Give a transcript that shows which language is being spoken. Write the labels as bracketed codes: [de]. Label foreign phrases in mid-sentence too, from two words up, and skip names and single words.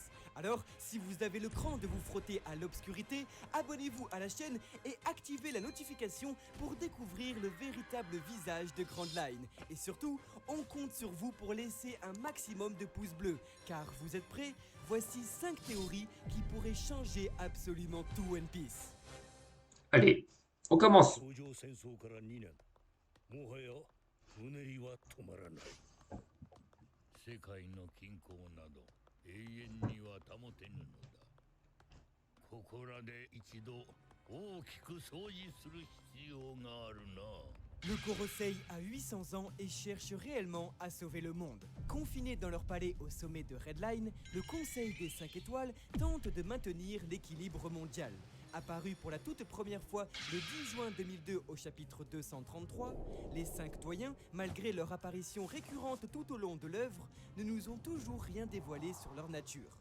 [fr] Alors, si vous avez le cran de vous frotter à l'obscurité, abonnez-vous à la chaîne et activez la notification pour découvrir le véritable visage de Grand Line. Et surtout, on compte sur vous pour laisser un maximum de pouces bleus, car vous êtes prêts? Voici 5 théories qui pourraient changer absolument tout One Piece. Allez, on commence. [ja] 頂上戦争から2年もはやうねりは止まらない世界の均衡など永遠には保てぬのだここらで一度大きく掃除する必要があるな [fr] Le Gorosei a 800 ans et cherche réellement à sauver le monde. Confinés dans leur palais au sommet de Redline, le Conseil des 5 étoiles tente de maintenir l'équilibre mondial. Apparu pour la toute première fois le 10 juin 2002 au chapitre 233, les 5 doyens, malgré leur apparition récurrente tout au long de l'œuvre, ne nous ont toujours rien dévoilé sur leur nature.